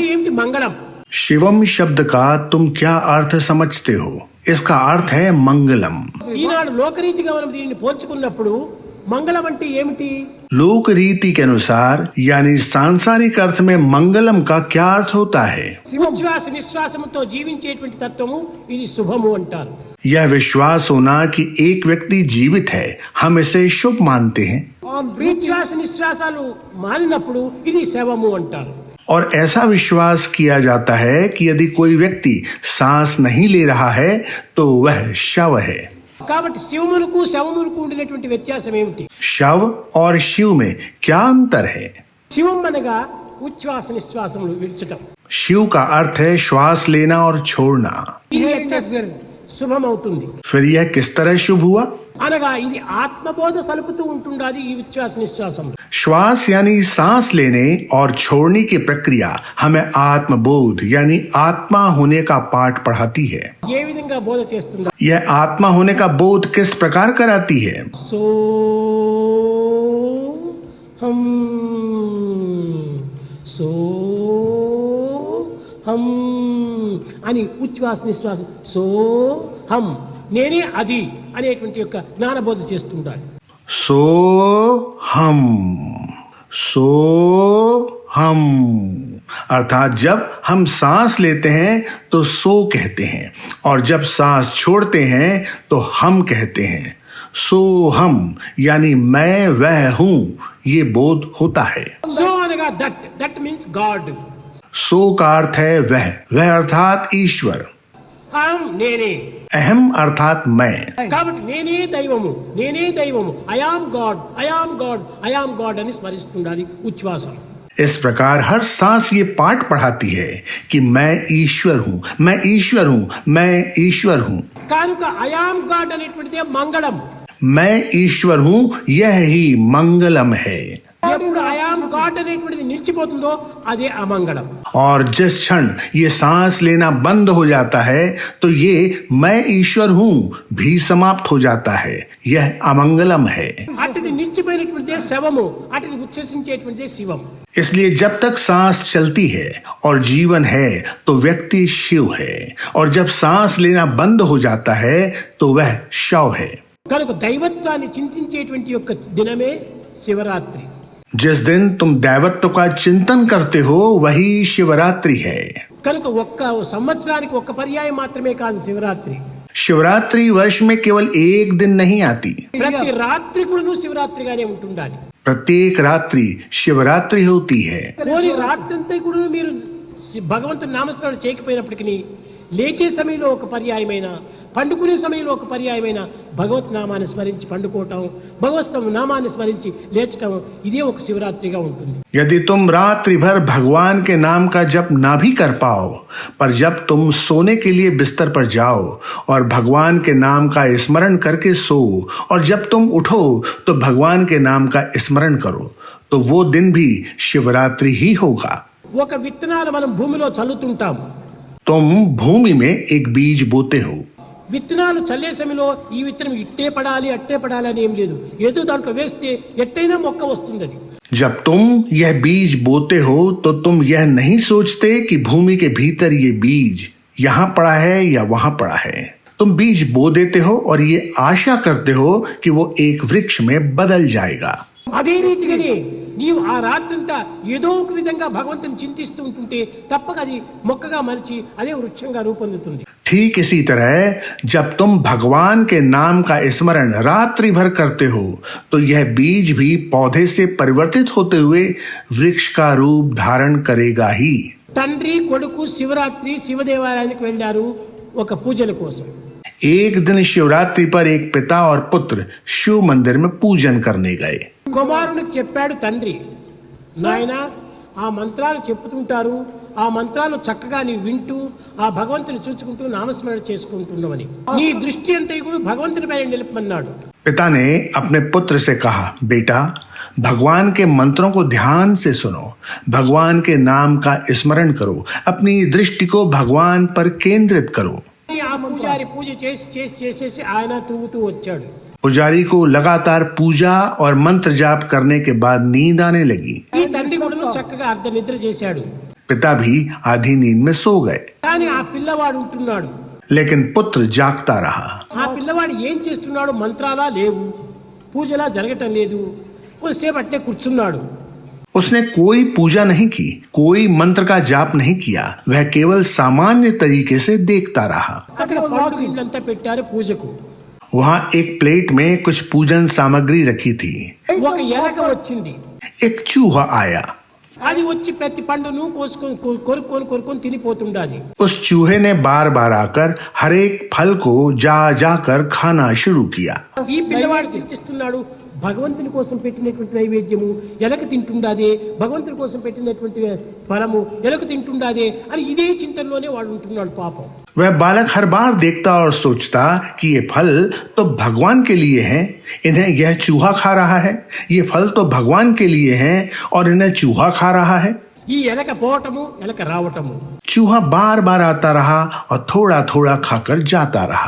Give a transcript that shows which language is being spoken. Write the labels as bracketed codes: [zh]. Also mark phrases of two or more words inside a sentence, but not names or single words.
[te] మంగళం. [hi] शिवम शब्द का तुम क्या अर्थ समझते हो? इसका अर्थ है मंगलम. [te] ఈనాడు లోకరీతిగా మనం దీనిని పోల్చుకున్నప్పుడు మంగళం అంటే ఏమిటి? [hi] लोक रीति के अनुसार यानी सांसारिक अर्थ में मंगलम का क्या अर्थ होता है? [te] ఉచ్ఛ్వాస నిశ్వాసంతో జీవించేటువంటి తత్వము ఇది శుభము అంటారు. [hi] यह विश्वास होना कि एक व्यक्ति जीवित है, हम इसे शुभ मानते हैं. [te] ఉచ్ఛ్వాస నిశ్వాసాలు మానినప్పుడు ఇది శవము అంటారు. [hi] और ऐसा विश्वास किया जाता है कि यदि कोई व्यक्ति सांस नहीं ले रहा है तो वह शव है. [te] కాబట్టి శివమునకు శవమునకు ఉండినటువంటి వ్యత్యాసం ఏమిటి? [hi] शव और शिव में क्या अंतर है? [te] శివం అనగా ఉచ్ఛ్వాస నిశ్వాసములు విడిచటం. [hi] शिव का अर्थ है श्वास लेना और छोड़ना. [te] ఇది ఎట్లా శుభం అవుతుంది? [hi] फिर यह किस तरह शुभ हुआ? [te] అనగా ఇది ఆత్మబోధ సలుపుతూ ఉంటుండాది ఈ ఉచ్ఛ్వాస నిశ్వాసం. [hi] श्वास यानी सांस लेने और छोड़ने की प्रक्रिया हमें आत्मबोध यानी आत्मा होने का पाठ पढ़ाती है. [te] ఏ విధంగా బోధ చేస్తుందా? [hi] यह आत्मा होने का बोध किस प्रकार कराती है? [sa] सो हम सो हम [te] అని ఉచ్ఛ్వాస నిశ్వాసం [sa] सो हम [te] నేనే అది అనేటువంటి యొక్క జ్ఞానబోధ చేస్తుండాలి. [hi] सो हम अर्थात जब हम सांस लेते हैं तो सो कहते हैं और जब सांस छोड़ते हैं तो हम कहते हैं. सो हम यानी मैं वह हूं, ये बोध होता है. [en] సో అనగా that means God. [hi] सो का अर्थ है वह अर्थात ईश्वर. [te] हम నేనే. [hi] अहम अर्थात मैं. [te] కాబట్టి నేనే దైవము [en] I am God [te] అని స్మరిస్తుండాలి ఉచ్ఛ్వాసం. [hi] इस प्रकार हर सांस ये पाठ पढ़ाती है कि मैं ईश्वर हूं. [te] కనుక [en] I am God [te] అనేటువంటిదే మంగళం. [hi] मैं ईश्वर हूं, यह ही मंगलम है. [te] ఎప్పుడు [en] I am God [te] అనేటువంటిది నిలిచిపోతుందో అదే అమంగళం. [hi] और जिस क्षण ये सांस लेना बंद हो जाता है तो ये मैं ईश्वर हूं भी समाप्त हो जाता है, यह अमंगलम है. [te] అటుది నిలిచిపోయినటువంటిదే శవము, అటుది ఉచ్ఛ్వసించేటువంటిదే శివం. [hi] इसलिए जब तक सांस चलती है और जीवन है तो व्यक्ति शिव है, और जब सांस लेना बंद हो जाता है तो वह शव है. [te] కనుక దైవత్వాన్ని చింతించేటువంటి యొక్క దినమే శివరాత్రి. [hi] जिस दिन तुम दैवत्व का चिंतन करते हो वही शिवरात्रि है. [te] కనుక ఒక్క సంవత్సరానికి ఒక్క పర్యాయం మాత్రమే కాదు శివరాత్రి. [hi] शिवरात्रि वर्ष में केवल एक दिन नहीं आती, [te] ప్రతి రాత్రి కూడా శివరాత్రిగానే ఉంటుండాలి. [hi] प्रत्येक रात्रि शिवरात्रि होती है. [te] పోనీ రాత్రంతా కూడా మీరు భగవంతుని నామస్మరణ చేయకపోయినప్పటికీ లేచే సమయంలో ఒక పర్యాయమైన, పండుకునే సమయంలో ఒక పర్యాయమైన భగవత్ నామాన్ని స్మరించి పండుకోవటం, భగవత్ నామాన్ని స్మరించి లేచటం, ఇదే ఒక శివరాత్రిగా ఉంటుంది. [hi] यदि तुम रात्रि भर भगवान के नाम का जप ना भी कर पाओ, पर जब तुम सोने के लिए बिस्तर पर जाओ और भगवान के नाम का स्मरण करके सो, और जब तुम उठो तो भगवान के नाम का स्मरण करो, तो वो दिन भी शिवरात्रि ही होगा. [te] ఒక విత్తనాలు మనం భూమిలో చల్లుతుంటాం. [hi] तुम भूमि में एक बीज बोते हो. [te] విత్తనాలు చల్లే సమయంలో ఈ విత్తనం ఇట్టే పడాలి అట్టే పడాలి అని ఏం లేదు, ఏదో దాంట్లో వేస్తే ఎట్టయినా మొక్క వస్తుంది. [hi] जब तुम यह बीज बोते हो तो तुम यह नहीं सोचते कि भूमि के भीतर ये बीज यहाँ पड़ा है या वहां पड़ा है. तुम बीज बो देते हो और ये आशा करते हो कि वो एक वृक्ष में बदल जाएगा. [te] అదే రీతిగానే నీవు ఆ రాత్రంతా ఏదో ఒక విధంగా భగవంతుని చింతిస్తూ ఉంటుంటే తప్పక అది మొక్కగా మలిచి అదే వృక్షంగా రూపొందుతుంది. [hi] ठीक इसी तरह जब तुम भगवान के नाम का स्मरण रात्रि भर करते हो तो यह बीज भी पौधे से परिवर्तित होते हुए वृक्ष का रूप धारण करेगा ही. [te] తండ్రి కొడుకు శివరాత్రి శివదేవాలయానికి వెళ్ళారు ఒక పూజల కోసం. [hi] एक दिन शिवरात्रि पर एक पिता और पुत्र शिव मंदिर में पूजन करने गए. [te] కుమారునికి చెప్పాడు తండ్రి, నాయనా ఆ మంత్రాలు చెప్పుతుంటారు, ఆ మంత్రాలు చక్కగా నీ వింటూ ఆ భగవంతుని చూసుకుంటూ నామస్మరణ చేసుకుంటున్నామని, నీ దృష్టి అంతా కూడా భగవంతుని పైన నిలుపమన్నాడు. [hi] पिता ने अपने पुत्र से कहा, बेटा भगवान के मंत्रों को ध्यान से सुनो, भगवान के नाम का स्मरण करो, अपनी दृष्टि को भगवान पर केंद्रित करो. [te] ఆ పూజారి పూజ చేసేసి ఆయన తూగుతూ వచ్చాడు. [hi] पुजारी को लगातार पूजा और मंत्र जाप करने के बाद नींद आने लगी. [te] ఈ తండ్రి కూడా చక్కగా అర్ధ నిద్ర చేశాడు. [hi] पिता भी आधी नींद में सो गए, [te] కానీ ఆ పిల్లవాడు ఉంటున్నాడు. [hi] लेकिन पुत्र जागता रहा। [te] ఆ పిల్లవాడు ఏం చేస్తున్నాడు? మంత్రాలా లేవు, పూజలా జరగటం లేదు, కొద్దిసేపు అట్లే కూర్చున్నాడు. [hi] उसने कोई पूजा नहीं की, कोई मंत्र का जाप नहीं किया, वह केवल सामान्य तरीके से देखता रहा। [te] అక్కడ పళ్ళు గిన్నెలంతా పెట్టారు పూజకు. [hi] वहां एक प्लेट में कुछ पूजन सामग्री रखी थी। [te] ఒక ఎలక వచ్చింది. [hi] एक चूहा आया। [te] అది వచ్చి ప్రతి పండును కోసుకొని కొరుకొని తినిపోతుండాది. [hi] उस चूहे ने बार बार आकर हर एक फल को जा जाकर खाना शुरू किया। [te] ఈ పిల్లవాడు చింతిస్తున్నాడు, భగవంతుని కోసం పెట్టినటువంటి నైవేద్యము ఎలక తింటుండాదే, భగవంతుని కోసం పెట్టినటువంటి ఫలము ఎలక తింటుండాదే అని ఇదే చింతనలోనే వాడు ఉంటున్నాడు పాపం. [hi] वह बालक हर बार देखता और सोचता कि ये फल तो भगवान के लिए हैं, इन्हें यह चूहा खा रहा है। ये फल तो भगवान के लिए हैं और इन्हें चूहा खा रहा है। [te] ఈ ఎలక పోవటము ఎలక రావటము. [hi] चूहा बार बार आता रहा और थोड़ा थोड़ा खाकर जाता रहा।